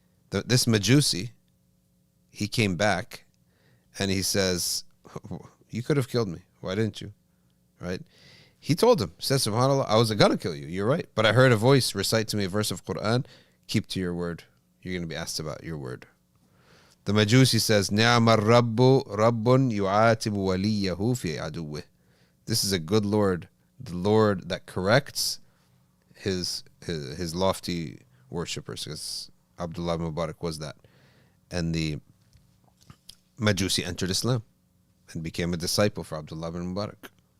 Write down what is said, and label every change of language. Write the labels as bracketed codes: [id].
[en] This Majusi, he came back and he says, you could have killed me. Why didn't you? Right? He told him, says, SubhanAllah, I was going to kill you. You're right. But I heard a voice recite to me a verse of Quran. Keep to your word. You're going to be asked about your word. The Majusi says, [ar] نِعْمَ الرَّبُّ رَبٌّ يُعَاتِبُ وَلِيَّهُ فِي عَدُوِّهِ. [en] This is a good Lord, the Lord that corrects his lofty worshippers, because Abdullah Mubarak was that. And the Majusi entered Islam and became a disciple for Abdullah ibn Mubarak.